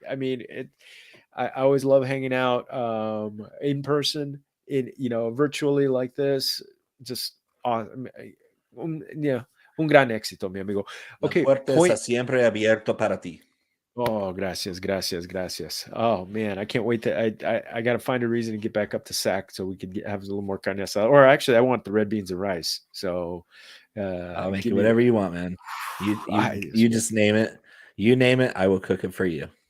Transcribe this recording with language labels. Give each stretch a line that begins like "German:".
English: I mean, I always love hanging out in person, virtually like this. Just awesome.
Spanish: Yeah, un gran éxito, mi amigo.
English: Okay,
Spanish: La puerta está siempre abierto para ti.
English: Oh, gracias. Oh man, I can't wait to. I got to find a reason to get back up to Sac so we can have a little more carne asada. Or actually, I want the red beans and rice. So I'll make it whatever you want, man. You just name it. You name it, I will cook it for you.